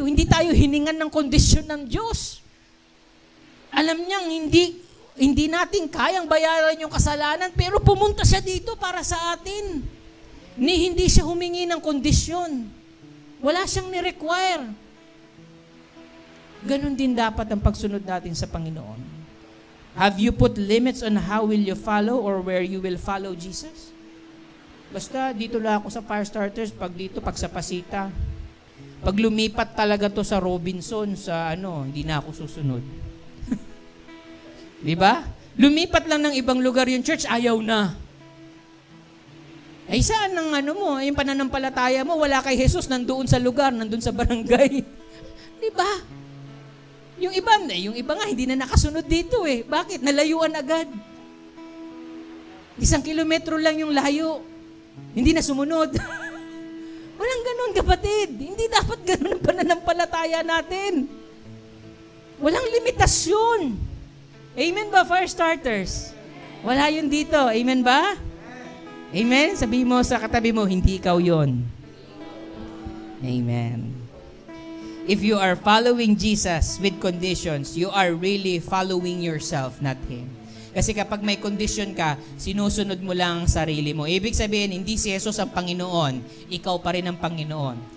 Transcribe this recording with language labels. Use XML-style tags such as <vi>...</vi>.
<tl>Hindi tayo hiningan ng kondisyon ng Diyos. Alam niyang hindi natin kayang bayaran yung kasalanan, pero pumunta siya dito para sa atin. Hindi siya humingi ng kondisyon. Wala siyang ni-require. Ganon din dapat ang pagsunod natin sa Panginoon.</tl> <en>Have you put limits on how will you follow or where you will follow Jesus?</en> <tl>Basta dito lang ako sa Firestarters, pag sa Pasita. Pag lumipat talaga to sa Robinson, hindi na ako susunod. Di ba? Lumipat lang ng ibang lugar yung church, ayaw na. Ay saan ang yung pananampalataya mo, wala kay Jesus, nandoon sa lugar, nandoon sa barangay. Di ba? Yung iba nga, hindi na nakasunod dito eh. Bakit? Nalayuan agad. 1 kilometro lang yung layo. Hindi na sumunod. Walang ganun, kapatid. Hindi dapat ganun ang pananampalataya natin. Walang limitasyon. Amen ba, Firestarters? Wala yun dito. Amen ba? Amen? Sabi mo sa katabi mo, hindi ikaw yun. Amen.</tl> <en>If you are following Jesus with conditions, you are really following yourself, not Him.</en> <tl>Kasi kapag may condition ka, sinusunod mo lang ang sarili mo. Ibig sabihin, hindi si Jesus ang Panginoon, ikaw pa rin ang Panginoon.</tl>